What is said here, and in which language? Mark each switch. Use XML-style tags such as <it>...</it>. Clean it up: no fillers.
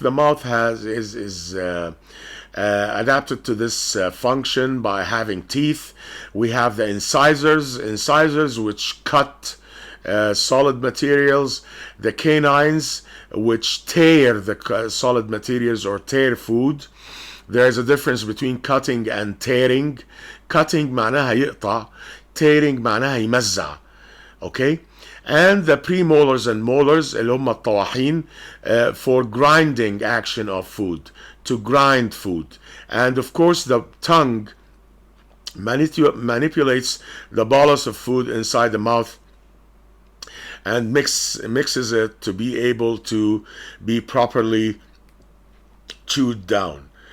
<en>The mouth is adapted to this function by having teeth. We have the incisors which cut solid materials, the canines which tear the solid materials or tear food. There's a difference between cutting and tearing.</en> <ar>Cutting معناها يقطع, tearing معناها يمزع.</ar> <en>Okay? And the premolars and molars</en> <ar>اللي هم الطواحين</ar> <en>for grinding action of food, to grind food. And of course the tongue manipulates the bolus of food inside the mouth and mixes it to be able to be properly chewed down.</en>